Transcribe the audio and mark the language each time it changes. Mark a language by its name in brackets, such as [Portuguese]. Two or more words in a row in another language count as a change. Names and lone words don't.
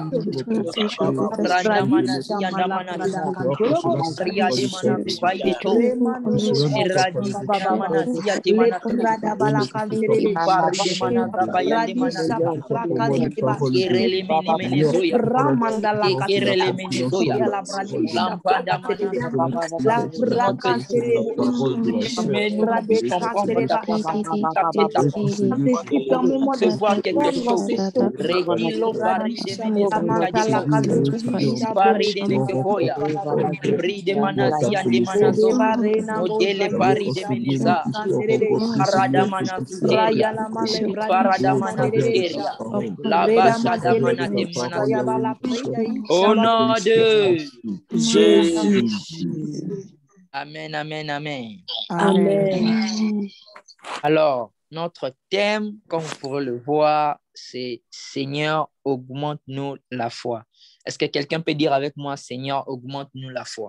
[French] randa manasi anda manasi ria de manasi baide to eradi na manasi ya de manasi ibari de manasa baya de manasi kerele mene mene zoya kerele mene zoya lampada manasi notre vie. Mais nous qu'on puisse comprendre ta pensée, capter ta pensée, recevoir quelque chose. Redilo varide menezukadimo, paride nekevoya, bride manazia de manazo, modele paride meneza, parada manasuteria, parada manasuteria, la bashada manate manazo. Au nom de Jésus. Amen, amen, amen. Amen. Alors, notre thème, comme vous pourrez le voir, c'est Seigneur, augmente-nous la foi. Est-ce que quelqu'un peut dire avec moi, Seigneur, augmente-nous la foi?